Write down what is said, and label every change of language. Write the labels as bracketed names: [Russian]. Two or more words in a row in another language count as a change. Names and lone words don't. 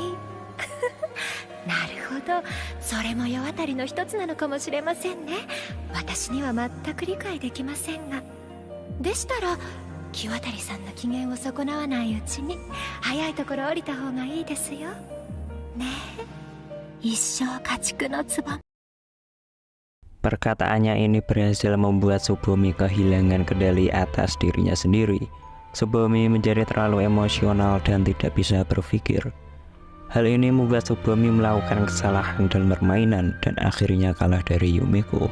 [Japanese] なるほど、それも世渡りの一つなのかもしれませんね。私には全く理解できませんが、でしたら木渡さんの機嫌を損なわないうちに早いところ降りた方がいいですよねえ。一生家畜のつぼみ。 [Indonesian] Perkataannya ini berhasil membuat Tsubomi kehilangan kendali atas dirinya sendiri. Tsubomi menjadi terlalu emosional dan tidak bisa berpikir. Hal ini membuat Tsubomi melakukan kesalahan dalam permainan dan akhirnya kalah dari Yumeko.